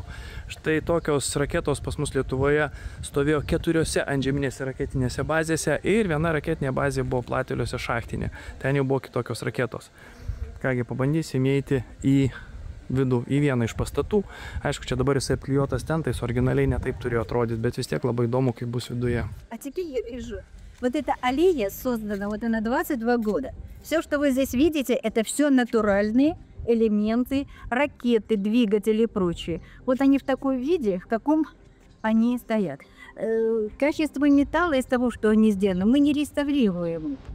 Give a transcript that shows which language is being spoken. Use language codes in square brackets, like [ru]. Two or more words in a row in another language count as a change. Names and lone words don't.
[lt] Štai tokios raketos pas mus Lietuvoje stovėjo 4 antžeminėse raketinėse bazėse ir viena raketinė bazė buvo Plateliuose šachtinė. Ten jau buvo kitokios raketos. Kągi, pabandysim įeiti į vidų, į vieną iš pastatų. Aišku, čia dabar jisai apklijuotas tentais, originaliai netaip turėjo atrodyti, bet vis tiek labai įdomu, kaip bus viduje. [ru] А теперь я вижу, вот эта аллея создана вот на 22 года. Все, что вы здесь видите, это все натуральные элементы, ракеты, двигатели и прочее. Вот они в таком виде, в каком они стоят. Качество металла из того, что они сделаны, мы не реставрируем.